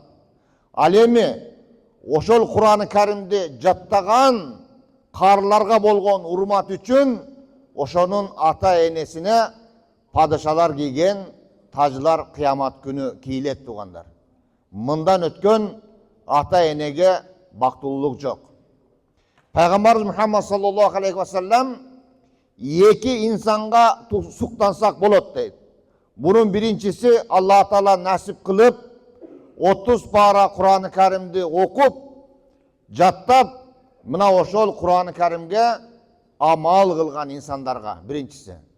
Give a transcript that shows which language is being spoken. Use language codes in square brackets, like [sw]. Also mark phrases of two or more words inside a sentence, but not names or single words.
[ky] Ал эми ошол Кур'ан-ы Керимди жаттаган карыларга болгон урмат үчүн ошонун ата энесине падышалар кийген тажлар кыямат күнү кийилет тугандар. Мындан өткөн ата энеге бактылуулук жок. Пейгамбарыбыз Мухаммад [ar] صلى الله عليه وسلم [ky] эки инсанга суктансак болот дейт. Бунун биринчиси Аллах Таала насип кылып 30 пара Кур'ан-ы Керимди окуп, жаттап, мына ошол Кур'ан-ы Керимге амал кылган инсандарга биринчиси.